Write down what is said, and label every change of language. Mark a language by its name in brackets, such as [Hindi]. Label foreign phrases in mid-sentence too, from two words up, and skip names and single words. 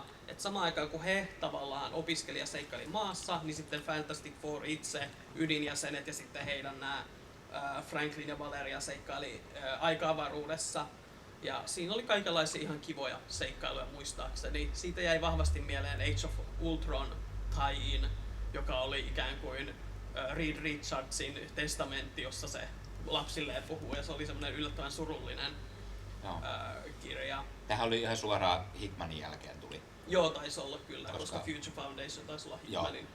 [Finnish] Et samaan aikaan kun he tavallaan opiskeli ja seikkaili maassa, niin sitten Fantastic Four itse, ydinjäsenet ja sitten heidän nämä Franklin ja Valeria seikkaili aika-avaruudessa. Ja siinä oli kaikenlaisia ihan kivoja seikkailuja muistaakseni. Siitä jäi vahvasti mieleen Age of Ultron tie-in, joka oli ikään kuin Reed Richardsin testamentti, jossa se lapsilleen puhuu. Ja se oli semmoinen yllättävän surullinen kirja. Tähän oli ihan suoraan Hickmanin jälkeen tuli. Joo, taisi olla kyllä, koska Koska Future Foundation taisi olla Joo, Hickmanin.